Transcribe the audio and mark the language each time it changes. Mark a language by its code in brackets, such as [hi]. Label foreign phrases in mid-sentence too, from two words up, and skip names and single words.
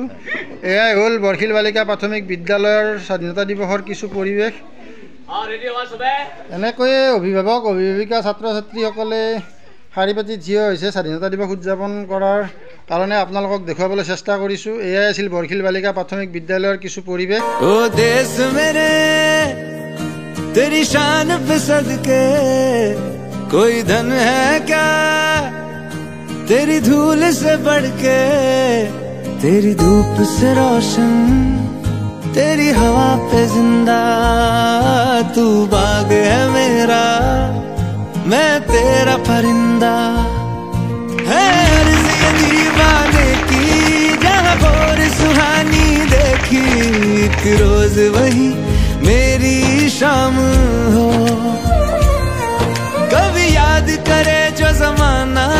[as] এয়াই হ'ল বৰখিল বালিকা প্ৰাথমিক বিদ্যালয়ৰ স্বাধীনতা দিৱসৰ কিছু পৰিৱেশ। এনেকৈয়ে অভিভাৱক অভিভাৱিকা ছাত্ৰ ছাত্ৰীসকলে শাৰী পাতি থিয় হৈছে স্বাধীনতা দিৱস উদযাপন কৰাৰ কাৰণে আপোনালোকক দেখুৱাবলৈ চেষ্টা কৰিছোঁ। এয়াই আছিল বৰখিল বালিকা প্ৰাথমিক বিদ্যালয়ৰ কিছু পৰিৱেশ। [hi] ओ देश मेरे तेरी शान पे सदके कोई धन है क्या तेरी धूल से बढ़ के, तेरी धूप से रोशन तेरी हवा पे जिंदा, तू बाग है मेरा मैं तेरा परिंदा, है अर्ज़ ये दीवाने की जहाँ और सुहानी देखी, एक रोज वही मेरी शाम हो, कभी याद करे जो जमाना।